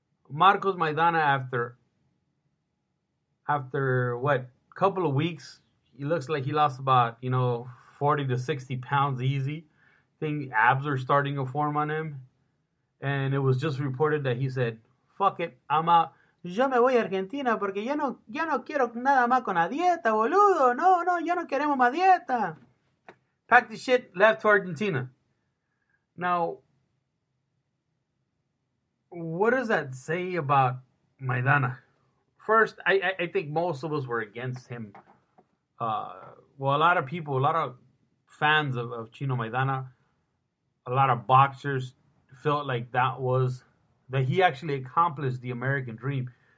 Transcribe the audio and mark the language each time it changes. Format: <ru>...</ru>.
<en>Marcos Maidana, after what, couple of weeks, he looks like he lost about 40 to 60 pounds easy. I think abs are starting to form on him, and it was just reported that he said, "Fuck it, I'm out.</en> <es>Yo me voy a Argentina porque ya no quiero nada más con la dieta, boludo. No, ya no queremos más dieta."</es> <en>Packed the shit, left to Argentina. Now, what does that say about Maidana? First, I think most of us were against him. A lot of people, a lot of fans of Chino Maidana, a lot of boxers felt like that he actually accomplished the American dream.</en>